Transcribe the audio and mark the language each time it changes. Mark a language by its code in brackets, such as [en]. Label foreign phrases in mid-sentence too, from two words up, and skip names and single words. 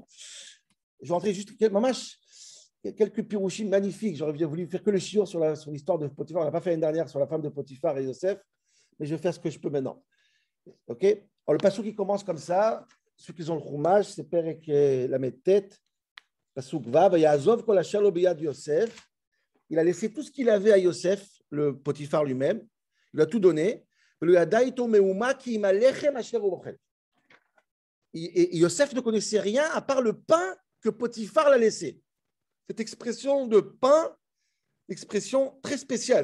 [fr] Je rentrais juste quelques pirouchim magnifiques. J'aurais bien voulu faire que le shiur sur l'histoire de Potiphar. On n'a pas fait l'année dernière sur la femme de Potiphar et Yosef, mais je vais faire ce que je peux maintenant. Ok. Alors, le passouk qui commence comme ça, ceux qui ont le chumash, c'est Perek la tête. [he] פסוק ו ויעזוב כל אשר לו ביד יוסף. [fr] Il a laissé tout ce qu'il avait à Yosef, le Potiphar lui-même. Il a tout donné. Et Yosef ne connaissait rien à part le pain que Potiphar l'a laissé. Cette expression de pain, expression très spéciale.